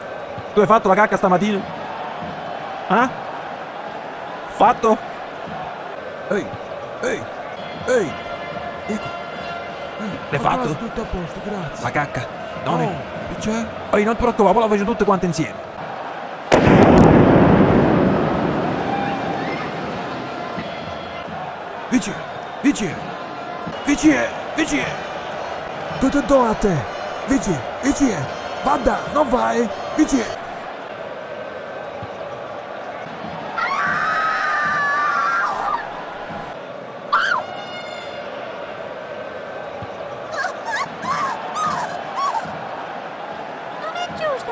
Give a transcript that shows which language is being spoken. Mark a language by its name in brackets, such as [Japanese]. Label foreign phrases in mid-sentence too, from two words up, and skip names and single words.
[Italian] Tu hai fatto la cacca stamattina? Ah? Fatto? Ehi, ehi, ehi. Ecco. L'hai fatto? Tutto a posto, grazie. La cacca? Dove? Oh, che c'è? Ehi, non ti preoccupare, poi la faccio tutte quante insieme. Vici, vici, vici, vici. Tutto do a te. Vici, vici. Vada, non vai. Vici. Non è giusto.